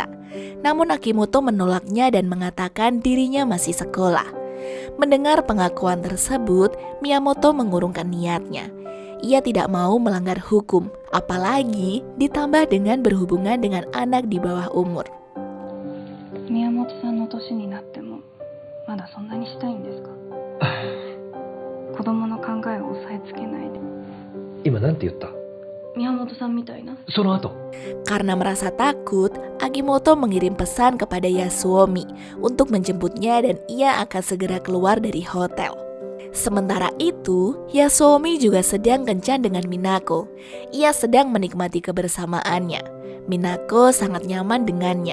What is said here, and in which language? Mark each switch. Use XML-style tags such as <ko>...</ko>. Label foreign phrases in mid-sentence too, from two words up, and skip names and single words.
<id>Namun Akimoto menolaknya dan mengatakan dirinya masih sekolah. Mendengar pengakuan tersebut, Miyamoto mengurungkan niatnya. Ia tidak mau melanggar hukum, apalagi ditambah dengan berhubungan dengan anak di bawah umur.</id> <ja>Miyamotoさんの年になってもまだそんなにしたいんですか？子供の考えを抑えつけないで。今なんて言った？宮本さんみたいな。その後。</ja> <id>Karena merasa takut, Akimoto mengirim pesan kepada Yasuomi untuk menjemputnya dan ia akan segera keluar dari hotel. Sementara itu, Yasuomi juga sedang kencan dengan Minako. Ia sedang menikmati kebersamaannya. Minako sangat nyaman dengannya.</id>